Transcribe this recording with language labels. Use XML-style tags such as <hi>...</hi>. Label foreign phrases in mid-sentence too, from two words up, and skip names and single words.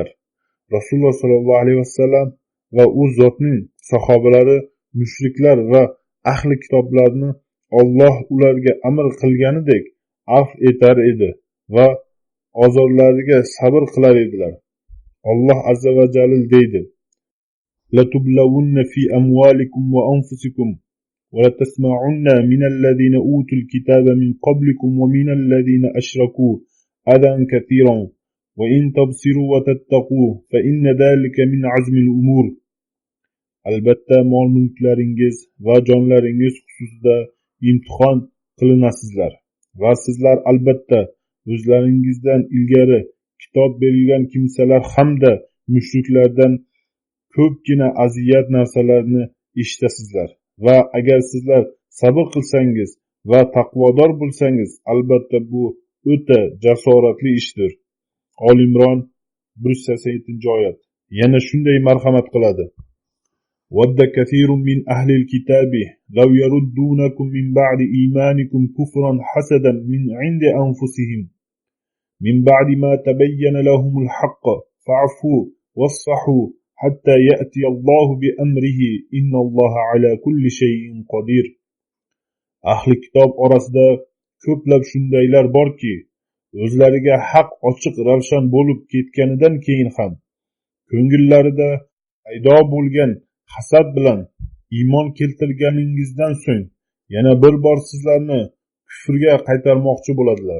<uz>Rasululloh</uz> <ar>صلى الله عليه وسلم</ar> <uz>va u zotning sahobalari mushriklar va ahli kitoblarni Alloh ularga amr qilganidek afv etar edi va ozorlariga sabr qilar edilar. Alloh azza va jalil deydi:</uz> <ar>"لتبلون في أموالكم وأنفسكم ولتسمعن من الذين أوتوا الكتاب من قبلكم ومن الذين أشركوا أذى كثيرا وإن تصبروا وتتقوا فإن ذلك من عزم الأمور."</ar> <uz>Albatta mol-mulklaringiz va jonlaringiz xususida imtihon qilinasizlar va sizlar albatta o'zlaringizdan ilgari kitob berilgan kimsalar hamda mushriklardan ko'pgina aziyat narsalarni eshitasizlar va agar sizlar sabr qilsangiz va taqvodor bo'lsangiz, albatta bu o'ta jasoratli ishdir. Ol Imron 187-oyat. Yana shunday marhamat qiladi:</uz> <ar>ود كثير من أهل الكتاب لو يردونكم من بعد إيمانكم كفرا حسدا من عند أنفسهم من بعد ما تبين لهم الحق فاعفوا واصفحوا حتى يأتي الله بأمره إن الله على كل شيء قدير.</ar> <uz>Ahli kitob orasida ko'plab shundaylar borki, o'zlariga haq ochiq ravshan bo'lib ketganidan keyin ham ko'ngillarida paydo bo'lgan hasad bilan iymon keltirganingizdan so'ng yana bir bor sizlarni kufrga qaytarmoqchi bo'ladilar.</uz>